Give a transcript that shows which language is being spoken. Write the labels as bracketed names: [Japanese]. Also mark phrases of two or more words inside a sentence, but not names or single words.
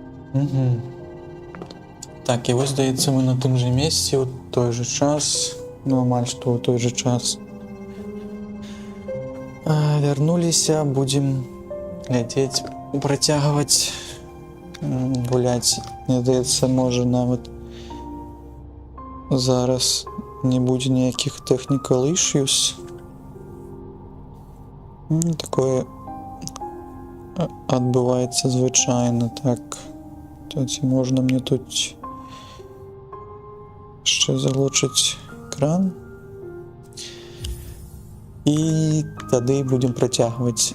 [Ukrainian] Угу. Так, і ось, здається, ми на тим же місці, у той же час, ну, [Belarusian] амаль што у той же час. Вярнуліся, будзем глядзець, працягваць гуляць. Мне здаецца, можа нават зараз не будзе ніякіх [English] technical issues. [Belarusian] Такое адбываецца звычайна, так. Ці можна мне тут яшчэ заглушыць экран. І тады будзем працягваць.